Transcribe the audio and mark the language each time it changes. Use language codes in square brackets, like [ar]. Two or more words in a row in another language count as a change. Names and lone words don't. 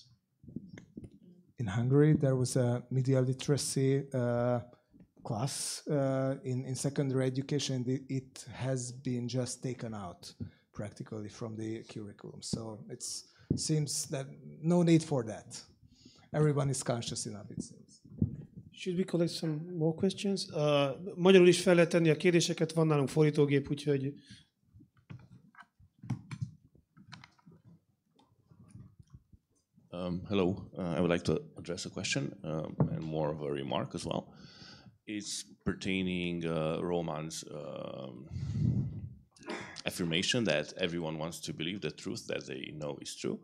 [en] In Hungary, there was a media literacy class in secondary education. It has been just taken out practically from the curriculum. So it seems that no need for that. Everyone is conscious enough, it seems. Should we collect some more questions? [hu] Magyarul is fel lehet tenni a kérdéseket, van nálunk fordítógép, úgyhogy... [en] Hello, I would like to address a question and more of a remark as well. It's pertaining Roman's affirmation that everyone wants to believe the truth that they know is true.